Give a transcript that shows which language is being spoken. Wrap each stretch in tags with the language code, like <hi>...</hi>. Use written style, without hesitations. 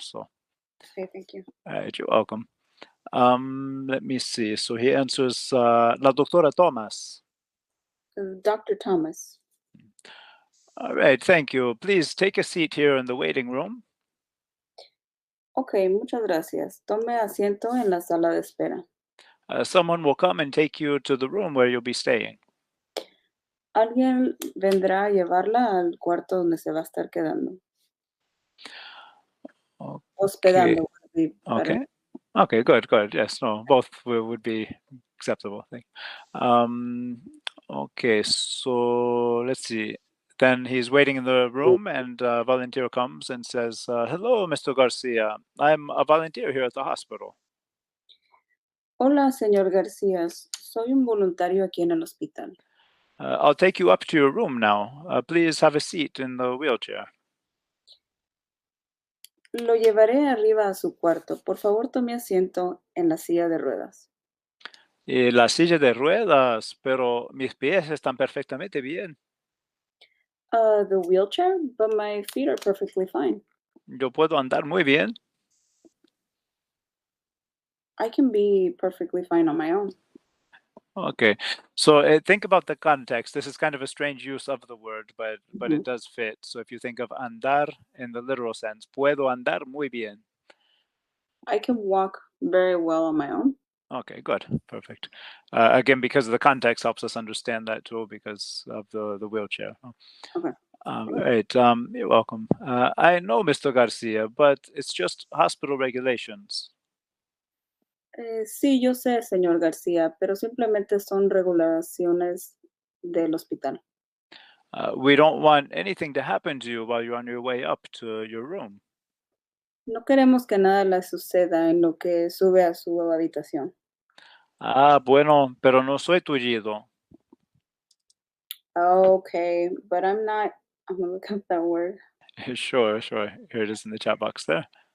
<en>So. Okay, thank you. You're welcome. Let me see. So he answers, la doctora Thomas. Dr. Thomas. All right, thank you. Please take a seat here in the waiting room.</en> <es>Okay, muchas gracias. Tome asiento en la sala de espera.</es> <en>Someone will come and take you to the room where you'll be staying.</en> <es>Alguien vendrá a llevarla al cuarto donde se va a estar quedando.</es> <en>Hospedando. would be better. Okay. Okay, good. Yes, no, both would be acceptable, I think. Okay, so let's see. Then he's waiting in the room and a volunteer comes and says, hello, Mr. Garcia. I'm a volunteer here at the hospital.</en> <es>Hola, señor García. Soy un voluntario aquí en el hospital.</es> <en>I'll take you up to your room now. Please have a seat in the wheelchair.</en> <es>Lo llevaré arriba a su cuarto. Por favor, tome asiento en la silla de ruedas. Y la silla de ruedas, pero mis pies están perfectamente bien.</es> <en>The wheelchair, but my feet are perfectly fine.</en> <es>Yo puedo andar muy bien.</es> <en>I can be perfectly fine on my own. Okay, so think about the context. This is kind of a strange use of the word, but it does fit. So if you think of andar in the literal sense,</en> <es>puedo andar muy bien.</es> <en>I can walk very well on my own. Okay, good, perfect. Again, because the context helps us understand that too, because of the wheelchair. Okay. All right, you're welcome. I know, Mr. Garcia, but it's just hospital regulations.</en> <es>Sí, yo sé, señor García, pero simplemente son regulaciones del hospital.</es> <en>We don't want anything to happen to you while you're on your way up to your room.</en> <es>No queremos que nada le suceda en lo que sube a su habitación. Ah, bueno, pero no soy tullido.</es> <en>Okay, but I'm gonna look up that word. Sure. Here it is in the chat box there.</en>